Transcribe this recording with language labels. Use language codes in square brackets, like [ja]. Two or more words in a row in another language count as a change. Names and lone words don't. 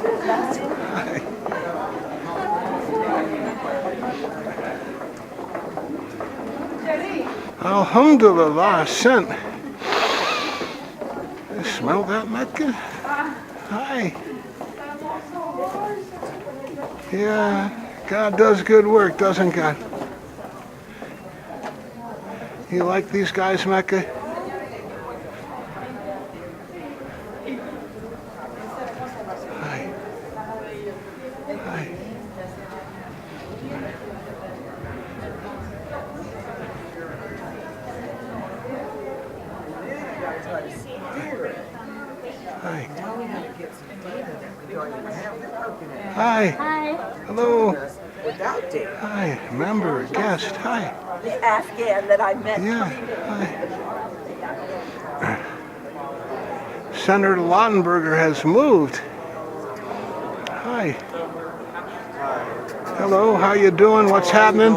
[en] Alhamdulillah, sent. You smell that, Mecca? Hi. Yeah, God does good work, doesn't God? You like these guys, Mecca? Hi. Hi. Hi. Hi. Hi. Hello. Hi. Member, guest. Hi. The Afghan that I met. Yeah. Hi. Senator Lautenberger has moved. Hi. Hello. How you doing? What's happening?